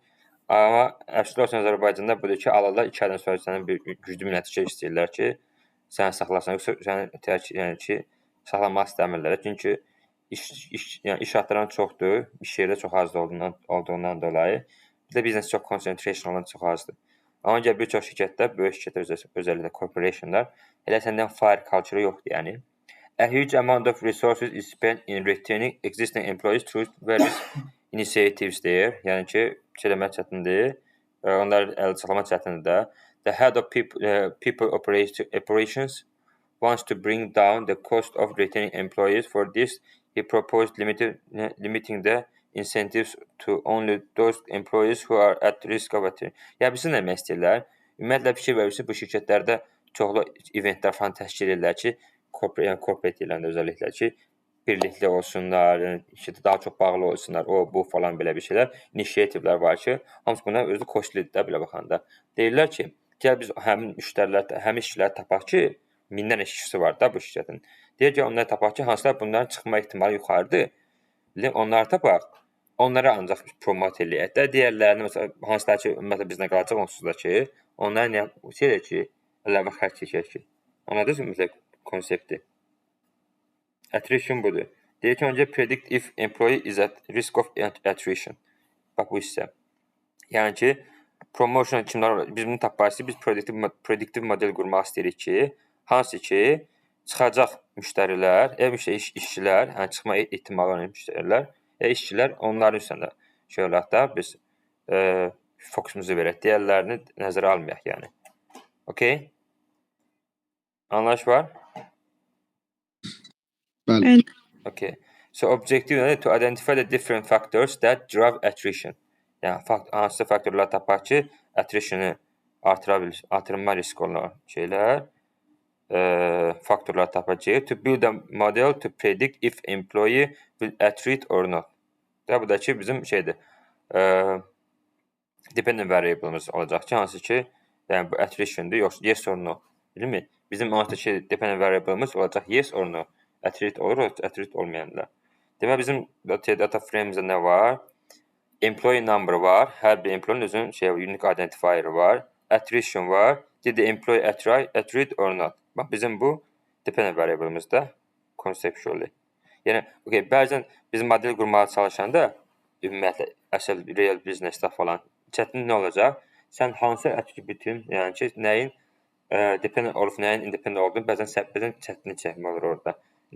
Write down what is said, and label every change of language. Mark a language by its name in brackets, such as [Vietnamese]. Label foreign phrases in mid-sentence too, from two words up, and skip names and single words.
[Azerbaijani] Amma əslində olsun Azərbaycanda budur ki, alırlar 2 aydan sonra sənin bir güclü bir nəticə istəyirlər ki, səni saxlasın, yoxsa səni yəni ki, saxlamaq istəmirlər. Çünki iş haqqları çoxdur, iş yerdə çox az olduğundan dolayı. Bir də biznes çox concentration olan çox azdır. Amma gəl bir çox şirkətlər, böyük şirkətlər özəlliklə corporationlar, elə səndən [English] fire culture [Azerbaijani] yoxdur yəni. [English] A huge amount of resources is spent in retaining existing employees through various initiatives there. [Azerbaijani] Yəni ki, eləmək çətindir. Onlar əl saxlamaq çətindir də. [English] The head of people operations wants to bring down the cost of retaining employees. For this, he proposed limiting the incentives to only those employees who are at risk of attrition. [Azerbaijani] Ya bilirsin nə demək istəyirlər? Ümumiyyətlə fikir verirsə, bu şirkətlərdə çoxlu eventlər falan təşkil edirlər ki, corporate eləndə özəlliklə ki, birlikdə olsunlar, yəni daha çox bağlı olsunlar, o, bu falan belə bir şeylər, initiativlər var ki, hamısı buna özü costlidir də belə baxanda. Deyirlər ki, gəl biz həmin işçiləri tapaq ki, minlərlə işçisi var da bu şirkətin. Deyir ki, onları tapaq ki, hansılar bunların çıxma ehtimalı yuxarıdır. Onları tapaq, onlara ancaq promote eləyək də. Digərlərini, məsələn, hansılar ki, ümumiyyətlə bizlə qalacaq, onsuz da ki, onlara nə şeydir ki, əlavə xərc çəkək ki. Anladınız mı ümumiyyətlə konsepti? Attrition budur. Deyir ki, öncə [English] predict if employee is at risk of attrition. [Azerbaijani] Bax bu hissə. Yəni ki, promotion kimlər olur? Biz bunu taparsa, biz [English] predictive model [Azerbaijani] qurmaq istəyirik ki, hansı ki, çıxacaq müştərilər, işçilər, yəni çıxma ehtimalı olan müştərilər, işçilər onların üstündə şey olaq da biz fokusumuzu verək, digərlərini nəzərə almayaq yəni. Okay? Anlayış var? Bəli. Okay. [English] So objective to identify the different factors that drive attrition. [Azerbaijani] Yəni hansı faktorlar tapaq ki, attrition-ı artırma riski olan şeylər, faktorlar tapacağıq. [English] To build a model to predict if employee will attrit or not. [Azerbaijani] Da bu da ki bizim şeydir. [English] Dependent variable'ımız [Azerbaijani] olacaq ki, hansı ki, yəni bu attrition-dır, yoxsa [English] yes or no. [Azerbaijani] Bilmi? Bizim oradakı [English] dependent variable'ımız [Azerbaijani] olacaq [English] yes or no. [Azerbaijani] Attrit olur, attrit olmayanlar. Demək bizim [English] data frame'imizdə [Azerbaijani] nə var? Employee number var. Hər bir employee'nin özünün [English] unique identifier [Azerbaijani] var. Attrition var. [English] Did the employee attrit or not? [Azerbaijani] Bax bizim bu [English] dependent variable'ımızda [Azerbaijani] conceptually. Yəni bəzən biz model qurmağa çalışanda ümumiyyətlə əsl real business-də falan çətin nə olacaq? Sən hansı attribute-ün, yəni ki, nəyin dependent olub, nəyin independent olduğunu bəzən çətinlik çəkmək olur orada.